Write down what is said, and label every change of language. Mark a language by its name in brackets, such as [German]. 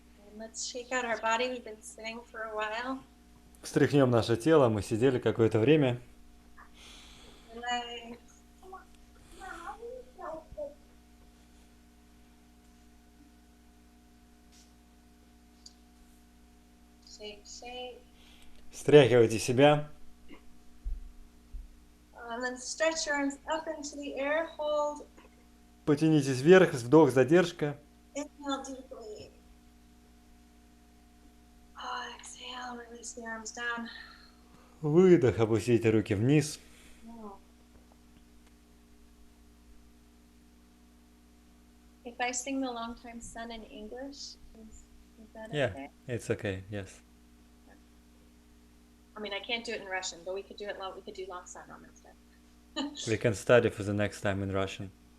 [English] And let's shake out our body. We've been sitting for a while. [Russian] Встряхнем наше тело, мы сидели какое-то время. [English] Legs. Shake, shake. [Russian] Стряхивайте себя. [English] And then stretch your arms up into the air. Hold. [Russian] Потянитесь вверх, вдох, задержка. [English] Inhale deeply. Exhale, release the arms down. [Russian] Выдох, опустите руки вниз. [English] If I sing the long time sun in English, is that Yeah, okay? it's okay, yes. I mean, I can't do it in Russian, but we could do it. We could do long sun on instead. We can study for the next time in Russian.